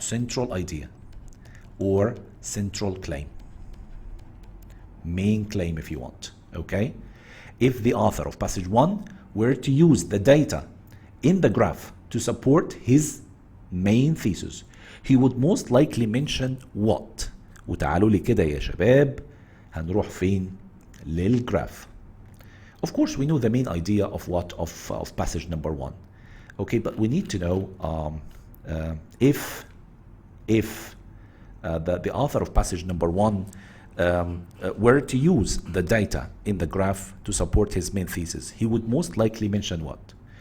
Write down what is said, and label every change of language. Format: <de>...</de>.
<en>Central idea or central claim. Main claim if you want, okay? If the author of passage 1 were to use the data in the graph to support his main thesis, he would most likely mention what?</en> <ar>وتعالوا لي كده يا شباب هنروح فين؟ للجراف.</ar> <en>Of course, we know the main idea of what? Of passage number 1. Okay, but we need to know if the author of passage number 1 were to use the data in the graph to support his main thesis, he would most likely mention what?</en>